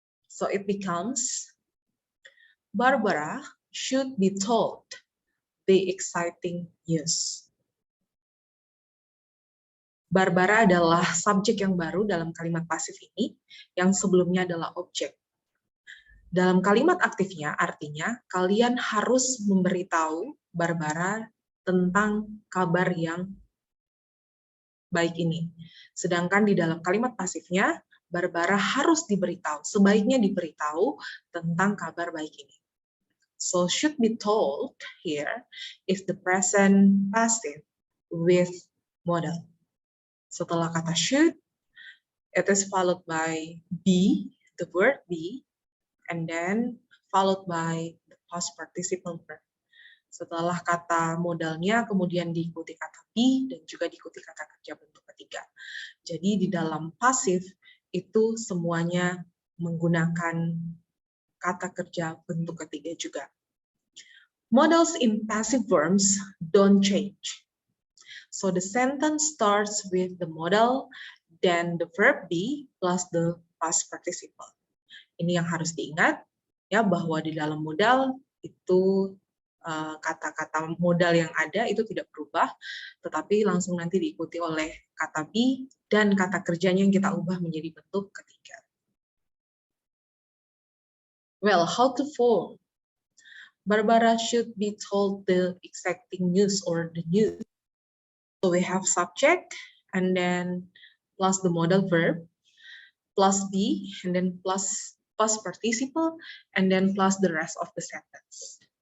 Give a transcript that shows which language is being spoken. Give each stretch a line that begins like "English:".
English: So it becomes, Barbara should be told the exciting news.
Indonesian: Barbara adalah subjek yang baru dalam kalimat pasif ini, yang sebelumnya adalah objek. Dalam kalimat aktifnya, artinya kalian harus memberitahu Barbara tentang kabar yang baik ini. Sedangkan di dalam kalimat pasifnya, Barbara harus diberitahu, sebaiknya diberitahu tentang kabar baik ini.
English: So should be told here is the present passive with modal.
Indonesian: Setelah kata
English: should, it is followed by be, the word be, and then followed by the past participle verb.
Indonesian: Setelah kata modalnya, kemudian diikuti kata be, dan juga diikuti kata kerja bentuk ketiga. Jadi di dalam pasif, itu semuanya menggunakan kata kerja bentuk ketiga juga.
English: Modals in passive forms don't change. So the sentence starts with the modal, then the verb be plus the past participle.
Indonesian: Ini yang harus diingat, ya, bahwa di dalam modal itu kata-kata modal yang ada itu tidak berubah, tetapi langsung nanti diikuti oleh kata be dan kata kerjanya yang kita ubah menjadi bentuk ketiga.
English: Well, how to form? Barbara should be told the exciting news or the news. So we have subject and then plus the modal verb, plus be, and then plus past participle, and then plus the rest of the sentence.